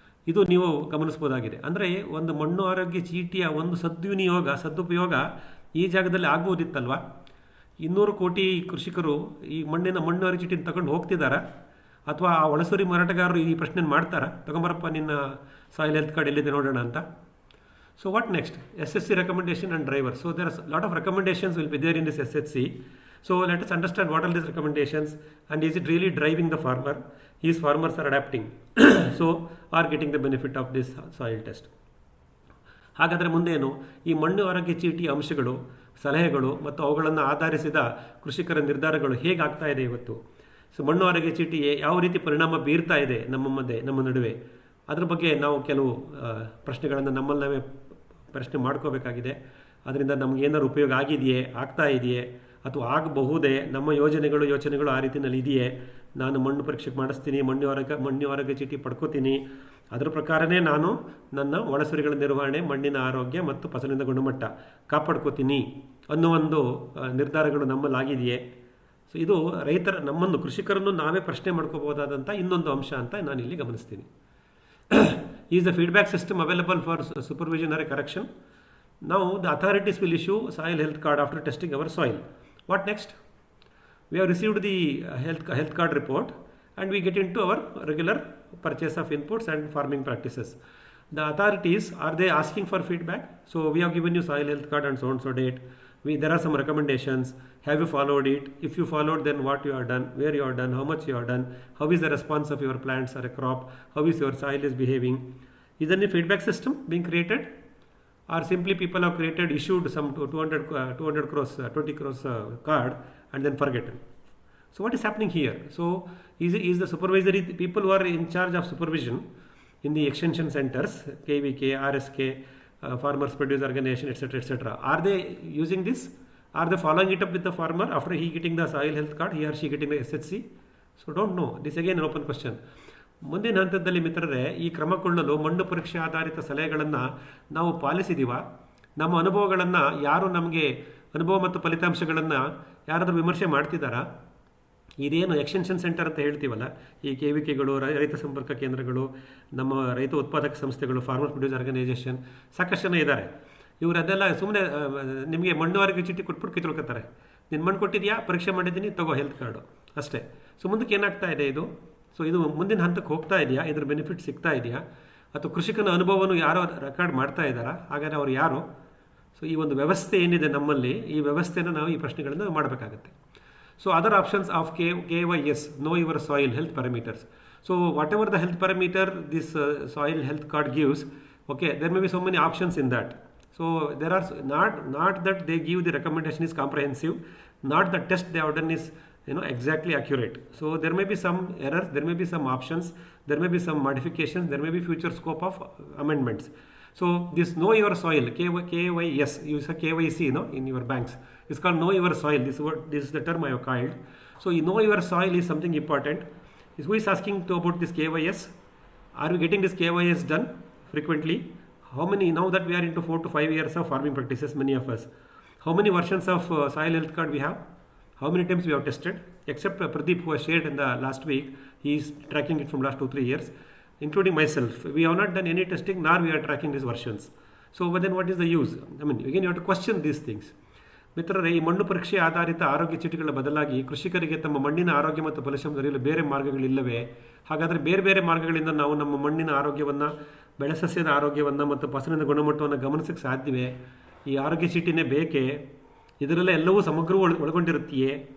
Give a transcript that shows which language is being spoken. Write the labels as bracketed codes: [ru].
[kn] ಇದು ನೀವು ಗಮನಿಸ್ಬೋದಾಗಿದೆ. ಅಂದರೆ ಒಂದು ಮಣ್ಣು ಆರೋಗ್ಯ ಚೀಟಿಯ ಒಂದು ಸದುಪಯೋಗ ಈ ಜಾಗದಲ್ಲಿ ಆಗ್ಬೋದಿತ್ತಲ್ವ? 200 ಕೋಟಿ ಕೃಷಿಕರು ಈ ಮಣ್ಣು ಆರೋಗ್ಯ ಚೀಟಿನ ತಗೊಂಡು ಹೋಗ್ತಿದ್ದಾರಾ, ಅಥವಾ ಆ ಒಳಸೂರಿ ಮಾರಾಟಗಾರರು ಈ ಪ್ರಶ್ನೆ ಮಾಡ್ತಾರಾ, ತಗೊಂಬರಪ್ಪ ನಿನ್ನ ಸಾಯಿಲ್ ಹೆಲ್ತ್ ಕಾರ್ಡ್ ಎಲ್ಲಿದೆ ನೋಡೋಣ ಅಂತ. [en] So what next? SHC recommendation and driver. So there are a lot of recommendations will be there in this SHC. So let us understand what are these recommendations, and is it really driving the farmer? These farmers are adapting, so are getting the benefit of this soil test. [kn] ಹಾಗಾದರೆ ಮುಂದೇನು? ಈ ಮಣ್ಣು ಆರೋಗ್ಯ ಚೀಟಿಯ ಅಂಶಗಳು, ಸಲಹೆಗಳು ಮತ್ತು ಅವುಗಳನ್ನು ಆಧರಿಸಿದ ಕೃಷಿಕರ ನಿರ್ಧಾರಗಳು ಹೇಗಾಗ್ತಾ ಇದೆ ಇವತ್ತು? ಸೊ ಮಣ್ಣು ಆರೋಗ್ಯ ಚೀಟಿ ಯಾವ ರೀತಿ ಪರಿಣಾಮ ಬೀರ್ತಾ ಇದೆ ನಮ್ಮ ನಡುವೆ, ಅದ್ರ ಬಗ್ಗೆ ನಾವು ಕೆಲವು ಪ್ರಶ್ನೆಗಳನ್ನು ನಮ್ಮಲ್ಲಿ ನಾವೇ ಪ್ರಶ್ನೆ ಮಾಡ್ಕೋಬೇಕಾಗಿದೆ. ಅದರಿಂದ ನಮಗೇನಾದ್ರು ಉಪಯೋಗ ಆಗಿದೆಯೇ, ಆಗ್ತಾ ಇದೆಯೇ, ಅಥವಾ ಆಗಬಹುದೇ, ನಮ್ಮ ಯೋಚನೆಗಳು ಆ ರೀತಿಯಲ್ಲಿ ಇದೆಯೇ, ನಾನು ಮಣ್ಣು ಪರೀಕ್ಷೆ ಮಾಡಿಸ್ತೀನಿ, ಮಣ್ಣು ಆರೋಗ್ಯ ಚೀಟಿ ಪಡ್ಕೋತೀನಿ, ಅದರ ಪ್ರಕಾರನೇ ನಾನು ನನ್ನ ಒಳಸರಿಗಳ ನಿರ್ವಹಣೆ, ಮಣ್ಣಿನ ಆರೋಗ್ಯ ಮತ್ತು ಫಸಲಿನ ಗುಣಮಟ್ಟ ಕಾಪಾಡ್ಕೋತೀನಿ ಅನ್ನೋ ಒಂದು ನಿರ್ಧಾರಗಳು ನಮ್ಮಲ್ಲಿ ಆಗಿದೆಯೇ? ಸೊ ಇದು ನಮ್ಮನ್ನು ಕೃಷಿಕರನ್ನು ನಾವೇ ಪ್ರಶ್ನೆ ಮಾಡ್ಕೋಬಹುದಾದಂಥ ಇನ್ನೊಂದು ಅಂಶ ಅಂತ ನಾನು ಇಲ್ಲಿ ಗಮನಿಸ್ತೀನಿ. [en] Is the feedback system available for supervision or correction? Now the authorities will issue soil health card after testing our soil. What next? We have received the health card report, and we get into our regular purchase of inputs and farming practices. The authorities, are they asking for feedback? So we have given you soil health card and so on so date. There are some recommendations. Have you followed it? If you followed, then what you have done, where you have done, how much you have done, how is the response of your plants or a crop, how is your soil is behaving? Is there any feedback system being created? or simply people have issued some 200 crores, 20 crores card and then forgotten. So what is happening here? So is the supervisory people who are in charge of supervision in the extension centers, KVK, RSK, Farmers Produce Organization, etc., are they using this? Are they following it up with the farmer after he getting the soil health card, he or she getting the SHC? So don't know. This again an open question. [kn] ಮುಂದಿನ ಹಂತದಲ್ಲಿ ಮಿತ್ರರೇ, ಈ ಕ್ರಮಗೊಳ್ಳಲು ಮಣ್ಣು ಪರೀಕ್ಷೆ ಆಧಾರಿತ ಸಲಹೆಗಳನ್ನು ನಾವು ಪಾಲಿಸಿದೀವ? ನಮ್ಮ ಅನುಭವಗಳನ್ನು ಯಾರು ನಮಗೆ ಅನುಭವ ಮತ್ತು ಫಲಿತಾಂಶಗಳನ್ನು ಯಾರಾದರೂ ವಿಮರ್ಶೆ ಮಾಡ್ತಿದ್ದಾರಾ? ಇದೇನು ಎಕ್ಸ್ಟೆನ್ಷನ್ ಸೆಂಟರ್ ಅಂತ ಹೇಳ್ತೀವಲ್ಲ, ಈ KVKಗಳು, ರೈತ ಸಂಪರ್ಕ ಕೇಂದ್ರಗಳು, ನಮ್ಮ ರೈತ ಉತ್ಪಾದಕ ಸಂಸ್ಥೆಗಳು, ಫಾರ್ಮರ್ ಪ್ರೊಡ್ಯೂಸ್ ಆರ್ಗನೈಸೇಷನ್, ಸಾಕಷ್ಟು ಜನ ಇದ್ದಾರೆ. ಇವರು ಅದೆಲ್ಲ ಸುಮ್ಮನೆ ನಿಮಗೆ ಮಣ್ಣು ಆರೋಗ್ಯ ಚೀಟಿ ಕೊಟ್ಬಿಟ್ಟು ಕಿತ್ಕೊಳ್ತಾರೆ. ನಿನ್ನ ಮಣ್ಣು ಕೊಟ್ಟಿದ್ಯಾ, ಪರೀಕ್ಷೆ ಮಾಡಿದ್ದೀನಿ, ತಗೋ ಹೆಲ್ತ್ ಕಾರ್ಡು ಅಷ್ಟೇ. ಸೊ ಮುಂದಕ್ಕೆ ಏನಾಗ್ತಾ ಇದೆ ಇದು? ಸೊ ಇದು ಮುಂದಿನ ಹಂತಕ್ಕೆ ಹೋಗ್ತಾ ಇದೆಯಾ? ಇದ್ರ ಬೆನಿಫಿಟ್ ಸಿಗ್ತಾ ಇದೆಯಾ? ಅಥವಾ ಕೃಷಿಕನ ಅನುಭವವನ್ನು ಯಾರೋ ರೆಕಾರ್ಡ್ ಮಾಡ್ತಾ ಇದ್ದಾರಾ? ಹಾಗಾದರೆ ಅವ್ರು ಯಾರು? ಸೊ ಈ ಒಂದು ವ್ಯವಸ್ಥೆ ಏನಿದೆ ನಮ್ಮಲ್ಲಿ, ಈ ವ್ಯವಸ್ಥೆನ ನಾವು ಈ ಪ್ರಶ್ನೆಗಳನ್ನು ಮಾಡಬೇಕಾಗತ್ತೆ. [en] So other options of KYS, know your soil health parameters. So whatever the health parameter this soil health card gives, okay, there may be so many options in that. So there are not that they give the recommendation is comprehensive, not the test they have done is exactly accurate. So there may be some errors, there may be some options, there may be some modifications, there may be future scope of amendments. So this know your soil, KYS, you say KYC in your banks. It's called know your soil. This is the term I have called. So you know your soil is something important. Who is asking about this KYS? Are we getting this KYS done frequently? How many, now that we are into 4 to 5 years of farming practices, many of us, how many versions of soil health card we have? How many times we have tested? Except Pradeep, who has shared in the last week, he is tracking it from last 2-3 years. Including myself, we have not done any testing, nor we are tracking these versions. So then what is the use? I mean, again you have to question these things. [kn] ಮಿತ್ರರೇ, ಈ ಮಣ್ಣು ಪರೀಕ್ಷೆ ಆಧಾರಿತ ಆರೋಗ್ಯ ಚೀಟಿಗಳ ಬದಲಾಗಿ ಕೃಷಿಕರಿಗೆ ತಮ್ಮ ಮಣ್ಣಿನ ಆರೋಗ್ಯ ಮತ್ತು ಫಲಿತಾಂಶ ದೊರೆಯಲು ಬೇರೆ ಮಾರ್ಗಗಳಿಲ್ಲವೇ? ಹಾಗಾದರೆ ಬೇರೆ ಬೇರೆ ಮಾರ್ಗಗಳಿಂದ ನಾವು ನಮ್ಮ ಮಣ್ಣಿನ ಆರೋಗ್ಯವನ್ನು, ಬೆಳೆಸಸ್ಯದ ಆರೋಗ್ಯವನ್ನು ಮತ್ತು ಫಸಲಿನ ಗುಣಮಟ್ಟವನ್ನು ಗಮನಿಸಕ್ಕೆ ಸಾಧ್ಯವೇ? ಈ ಆರೋಗ್ಯ ಚೀಟಿನೇ ಬೇಕೇ? ಇದರಲ್ಲೇ ಎಲ್ಲವೂ ಸಮಗ್ರವೂ ಒಳಗೊಂಡಿರುತ್ತೆಯೇ?